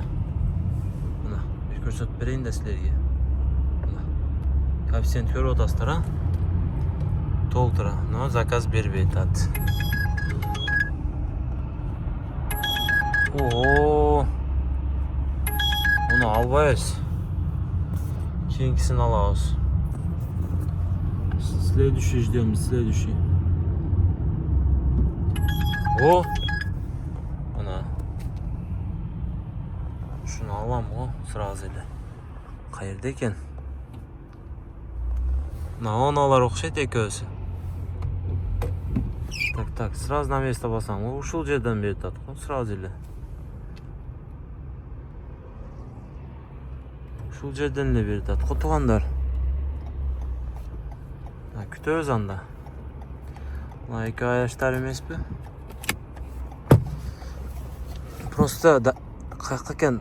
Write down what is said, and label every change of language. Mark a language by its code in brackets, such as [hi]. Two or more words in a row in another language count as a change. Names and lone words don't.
[ky] Мына бир көрсөтүп берейин да силерге. Мына коэффициент көрүп атасыздар, толтура. Но заказ бербей атат. Ого. Муну албайбыз. Кийинкисин алабыз. [ru] Следующий ждем, следующий. О! [ky] Мына. Шуну алам го, сразу эле. Каерде экен? Мына оналар окшойт экөөсү. [ru] Так, сразу на место басам. [ky] Ушул жерден берип атат го, сразу эле. Ушул жерден эле берип атат го тугандар. Күтөбүз анда. Мына эки аяштар эмеспи? Просто каяка экен?